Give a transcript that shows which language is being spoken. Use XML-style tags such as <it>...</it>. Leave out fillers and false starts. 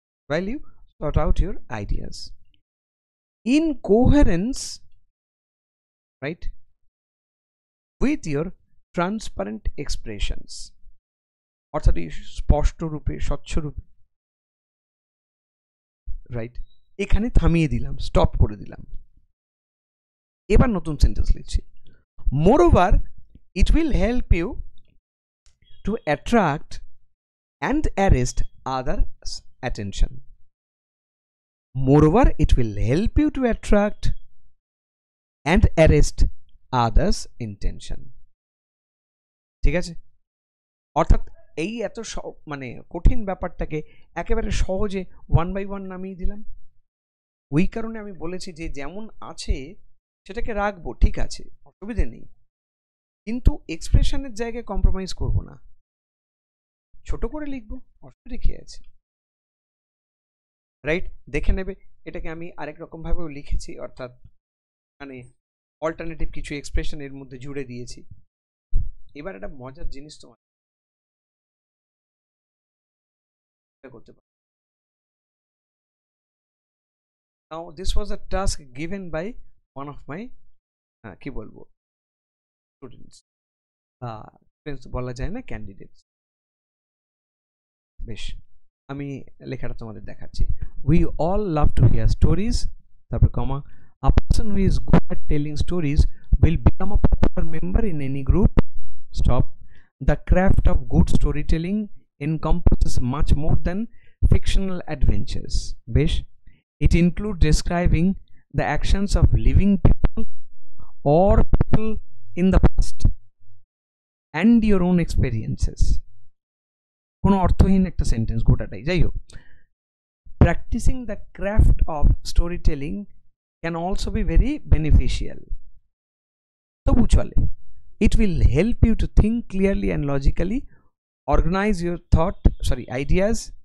<en>while you sort out your ideas in coherence, right, with your transparent expressions,</en> <bn>অর্থাৎ স্পষ্ট রূপে স্বচ্ছ রূপে,</bn> <en>Right?</en> <bn>এখানে থামিয়ে দিলাম, স্টপ করে দিলাম, এবার নতুন সেন্টেন্স লিখছি।</bn> <en>Moreover, it will help you to attract and arrest others' attention. Moreover, it will help you to attract and arrest others' intention.</en> <bn>ঠিক আছে? অর্থাৎ এই এত মানে কঠিন ব্যাপারটাকে একেবারে সহজে ওয়ান বাই ওয়ান নামিয়ে দিলাম। ওই কারণে আমি বলেছি যে যেমন আছে সেটাকে রাখবো, ঠিক আছে, অসুবিধে নেই, কিন্তু এক্সপ্রেশনের জায়গায় কম্প্রোমাইজ করব না। ছোট করে লিখবো, অসুবিধা কি আছে, রাইট? দেখে নেবে। এটাকে আমি আরেক রকম ভাবেও লিখেছি, অর্থাৎ মানে অল্টারনেটিভ কিছু এক্সপ্রেশন এর মধ্যে জুড়ে দিয়েছি। এবার একটা মজার জিনিস তোমার করতে পারো।</bn> <en>Now this was a task given by one of my</en> <bn>কি বলবো স্টুডেন্টস, স্টুডেন্টস বলা যায় না, ক্যান্ডিডেটস। বেশ, আমি লেখাটা তোমাদের দেখাচ্ছি।</bn> <en>We all love to hear stories,</en> <bn>তারপর কমা,</bn> <en>a person who is good at telling stories will become a popular member in any group. Stop. The craft of good storytelling encompasses much more than fictional adventures. বেশ, it includes describing the actions of living people or people in the past and your own experiences.</en> <bn>কোনো অর্থহীন একটা sentence গোটাটাই, যাই হোক।</bn> <en>Practising the craft of story telling can also be very beneficial.</en> <bn>তবু চলে।</bn> <en>It will help you to think clearly and logically, organise your ideas.</en>